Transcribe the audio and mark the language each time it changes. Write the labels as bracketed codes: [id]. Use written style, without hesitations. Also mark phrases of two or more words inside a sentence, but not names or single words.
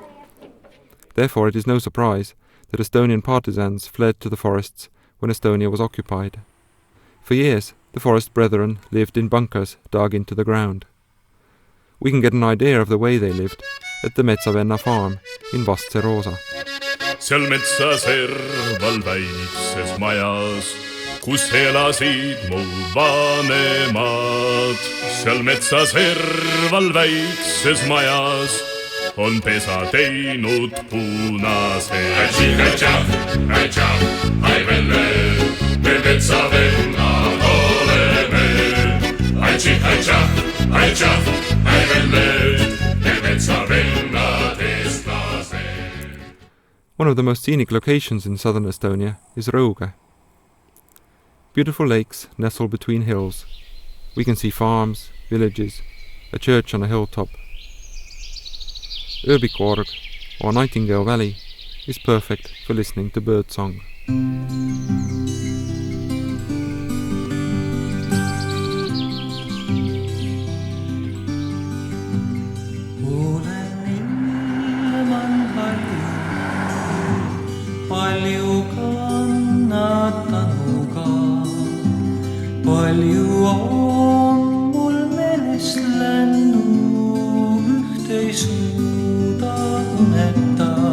[en] Therefore it is no surprise that Estonian partisans fled to the forests when Estonia was occupied. For years, the forest brethren lived in bunkers dug into the ground. We can get an idea of the way they lived at the Metsavenna farm in Vastseroosa. [et] Seal metsa serval väikses majas, kus elasid mu vanemad. Seal metsa serval väikses majas on pesa teinud punase. Ai venne, me Metsavennad oleme. Ai venne, me Metsavennad eestlased. [en] One of the most scenic locations in southern Estonia is Rõuge. Beautiful lakes nestle between hills. We can see farms, villages, a church on a hilltop. Lepik or Nightingale Valley is perfect for listening to birdsong. [et] Palju kannatanuga, palju on mul meelest lennu, üht ei suuda uneta.